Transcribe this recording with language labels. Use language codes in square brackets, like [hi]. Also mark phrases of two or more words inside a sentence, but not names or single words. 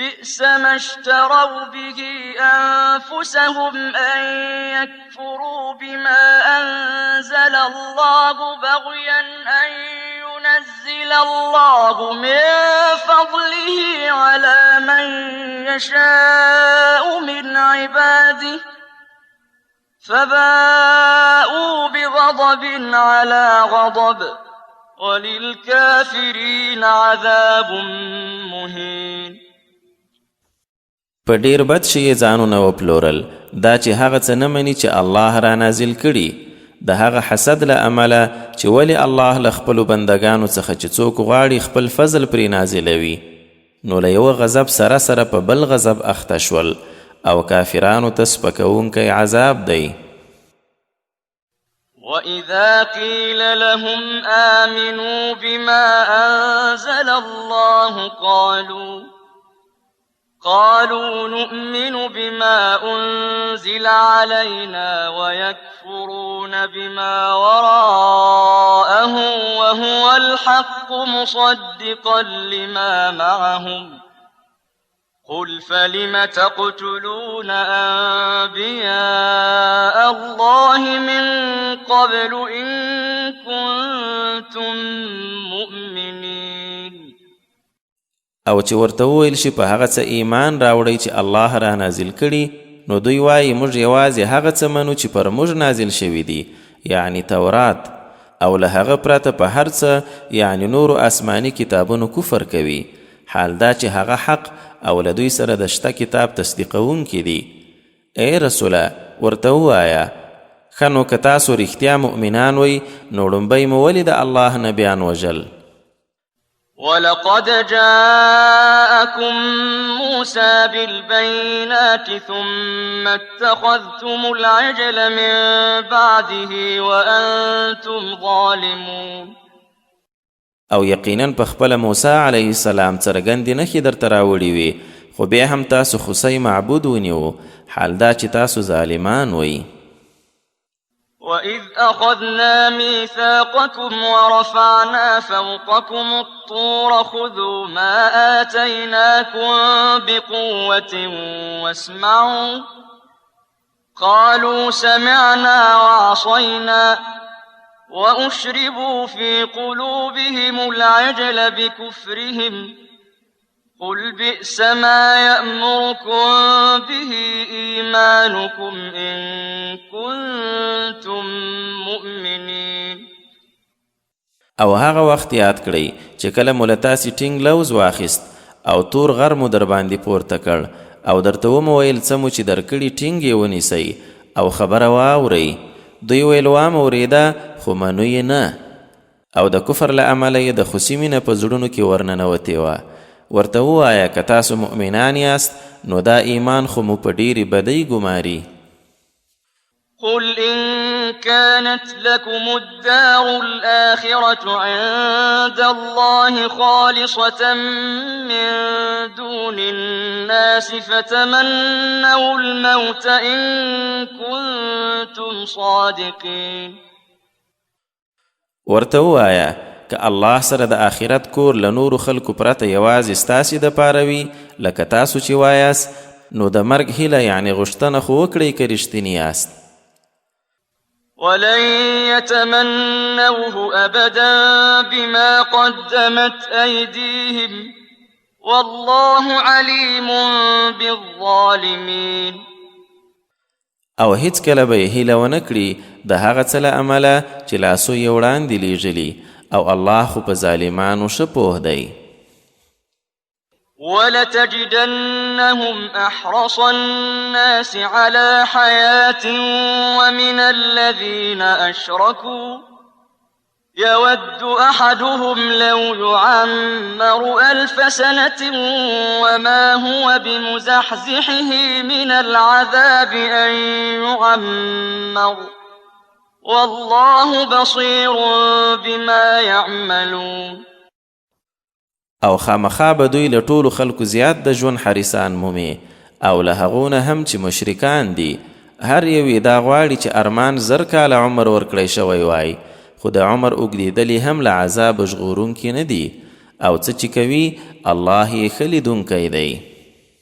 [ar] بئس ما اشتروا به أنفسهم أن يكفروا بما أنزل الله بغيا أن ينزل الله من فضله على من يشاء من عباده فباءوا بغضب على غضب وللكافرين عذاب مهين. [ps] په ډیر بد شي یې ځانونه وپلورل، دا چې هغه څه نه مني چې الله را نازل کړي، د هغه حسد له امله چې ولې الله له خپلو بندګانو څخه چې څوک غواړي خپل فضل پرې نازلوي، نو له یوه غضب سره سره په بل غضب اخته شول او کافرانو ته سپکوونکی عذاب دی. [ar] وَإِذَا قِيلَ لَهُمْ آمِنُوا بِمَا أَنزَلَ اللَّهُ قالوا نؤمن بما أنزل علينا ويكفرون بما وراءه وهو الحق مصدقا لما معهم قل فلم تقتلون أنبياء الله من قبل إن كنتم مؤمنين. [ps] او چې ورته وویل شي په هغه څه ایمان راوړئ چې الله را نازل کړي، نو دوی وایي موږ یوازې هغه څه منو چې پر موږ نازل شوي دي، یعنی تورات، او له هغه پرته په هر څه یعنی نورو آسماني کتابونو کفر کوي، حال دا چې هغه حق او له دوی سره د شته کتاب تصدیقونکي دي. ای رسوله ورته ووایه ښه نو که تاسو رښتیا مؤمنان وئ نو لومبی مو ولې د الله نبیان وژل؟ [ar] ولقد جاءكم موسى بالبينات ثم اتخذتم العجل من بعده وأنتم ظالمون. [ps] او یقینا په خپله موسی [ar] علیه السلام [ps] څرګندې نښې درته راوړي وي، خو بیا هم تاسو خوسی معبود ونیو، حال دا چې تاسو ظالمان وئ. [ar] وَإِذْ أَخَذْنَا مِيثَاقَكُمْ وَرَفَعْنَا فَوْقَكُمُ الطُّورَ خُذُوا مَا آتَيْنَاكُمْ بِقُوَّةٍ وَاسْمَعُوا قَالُوا سَمِعْنَا وَعَصَيْنَا وَأُشْرِبُوا فِي قُلُوبِهِمُ الْعِجْلَ بِكُفْرِهِمْ قل بئس ما يأمركم به إيمانكم إن كنتم مؤمنين. [ps] او هغه وخت یاد کړئ چې کله مو له تاسې ټینګ لوز واخیست او تور غر مو در باندې پورته کړ او درته ومو ویل څه مو چې درکړي ټینګ یې ونیسئ او خبره واورئ. دوی ویل وام اورېده خو منو یې نه، او د کفر له امله یې د خوسي مینه په زړونو کې ورننوتې وه. ورته ووایه که تاسو مؤمنان یاست نو دا ایمان خو مو په ډېرې بدۍ ګماري. [ar] قل إن كانت لكم الدار الآخرة عند الله خالصة من دون الناس فتمنوا الموت إن كنتم صادقين. [ps] ورته ووایه که الله سره د آخرت کور له نورو خلکو پرته یوازې ستاسې دپاره وي لکه تاسو چې وایاست، نو د مرګ هیله یعنې غوښتنه خو وکړئ که رښتیني یاست. [ar] ولن يتمنوه أبدا بما قدمت أيديهم والله عليم بالظالمين. [ps] او هیڅ کله به یې هیله ونه کړي د هغه څه له امله چې لاسو یې وړاندې لیږلي، او الله خو په ظالمانو ښه پوه دی. [ar] ولتجدنهم أحرص الناس على حياة ومن الذين أشركوا يود أحدهم لو يعمر 1000 سنة وما هو بمزحزحه من العذاب أن يعمر والله بصير بما يعملون. [ps] او خامخا به دوی له ټولو خلکو زیات د ژوند حریصان مومي، او له هغو نه هم چې مشرکان دي، هر یو یې دا غواړي چې ارمان 1000 کاله عمر ورکړی شوی وای، خو د عمر اوږدېدلې هم له عذاب ژغورونکي نه دي، او څه چې کوي الله یې ښه لیدونکی دی.